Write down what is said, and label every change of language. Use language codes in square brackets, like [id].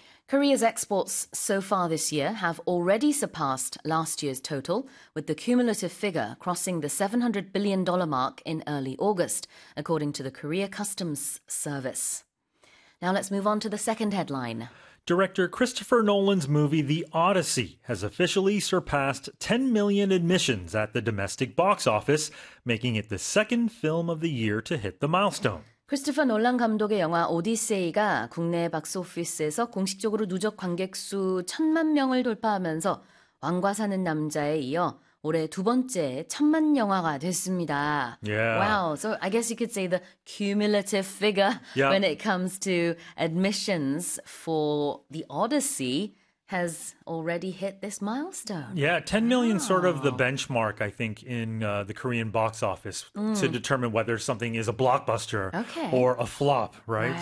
[en] Korea's exports so far this year have already surpassed last year's total, with the cumulative figure crossing the $700 billion mark in early August, according to the Korea Customs Service. Now let's move on to the second headline. Director Christopher Nolan's movie The Odyssey has officially surpassed 10 million admissions at the domestic box office, making it the second film of the year to hit the milestone. [ko] 크리스토퍼 놀란 감독의 영화 오디세이가 국내 박스오피스에서 공식적으로 누적 관객 수 1,000만 명을 돌파하면서 왕과 사는 남자에 이어 올해 두 번째 1,000만 영화가 됐습니다. [en] Wow, so I guess you could say the cumulative figure when it comes to admissions for The Odyssey has already hit this milestone. Yeah, 10 million sort of the benchmark, I think, in the Korean box office to determine whether something is a blockbuster or a flop, right?